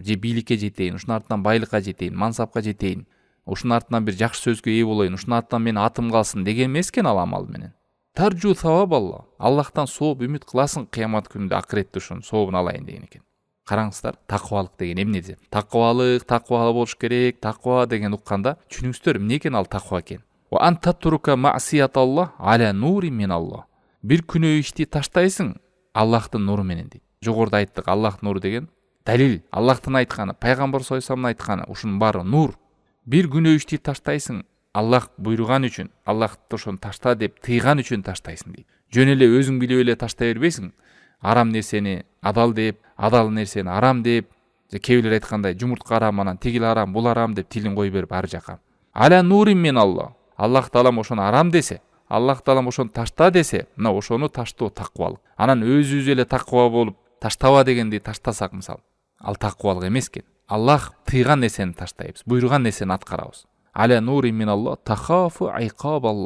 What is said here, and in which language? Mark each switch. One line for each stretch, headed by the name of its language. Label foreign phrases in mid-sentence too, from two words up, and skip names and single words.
Kyrgyz: Же бийликке жетейин, ушунун артынан байлыкка жетейин, мансапка жетейин, ушунун артынан бир жакшы сөзгө ээ болоюн, ушунун артынан менин атым калсын деген эмес экен ал амал менен.
Arabic: ترجو ثواب الله.
Kyrgyz: Аллахтан сооп үмүт кыласың, кыямат күнүндө акыретте ушунун сообун алайын деген экен. Караңыздар, таквалык деген эмне деп? Таквалык, таква болуш керек, таква деген укканда түшүнүңүздөр, эмне экен ал таква экен?
Arabic: وأن تترك معصية الله على نور من الله.
Kyrgyz: Бир күнөө ишти таштайсың Аллахтын нуру менен дейт. Жогоруда айттык, Аллах нуру деген далил, Аллахтын айтканы, пайгамбар
Arabic: صلى الله عليه
Kyrgyz: вассаламдын айтканы, ушунун баары нур. Бир күнөө ишти таштайсың Аллах буйруган үчүн, Аллахты ошону ташта деп тыйган үчүн таштайсың дейт. Жөн эле өзүң билип эле таштай бербейсиң. Арам нерсени адал деп, адал нерсени арам деп, же кээ бирлер айткандай жумуртка арам, анан тигил арам, бул арам деп тилин кой берип ар жака.
Arabic: على نور من الله.
Kyrgyz: Аллах Таалам ошону арам десе, Аллах Таалам ошону ташта десе, мына ошону таштоо таквалык. Анан өзүбүз эле таква болуп, таштаба дегенди таштасак мисалы, ал таквалык эмес экен. Аллах тыйган нерсени таштайбыз, буйруган нерсени аткарабыз.
Arabic: على نور من الله تخاف عقاب الله.